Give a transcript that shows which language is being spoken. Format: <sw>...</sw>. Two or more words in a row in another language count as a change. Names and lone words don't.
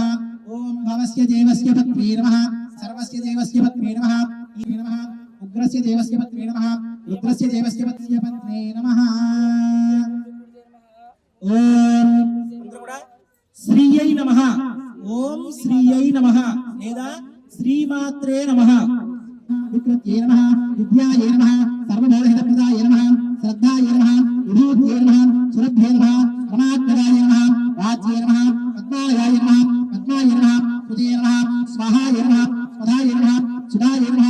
<sa>ओम भवस्य देवस्य पत्नी नमः। सर्वस्य देवस्य पत्नी नमः। उग्रस्य देवस्य पत्नी नमः। रुद्रस्य देवस्य पत्नी नमः। ओम श्रीयै नमः। ओम श्रीयै नमः లేదా శ్రీమాత్రే నమః। विकृत्यै नमः। विद्यायै नमः। सर्वबोधहितप्रदाय नमः। श्रद्धायै नमः। विभूत्यै नमः। सुरभ्ये नमः। रमात्मजाय नमः। राज्ये नमः। पद्मालयाय नमः। पद्माय नमः। सुते नमः। स्वाहाय नमः। स्वधाय नमः। सुधाय नमः।</sa>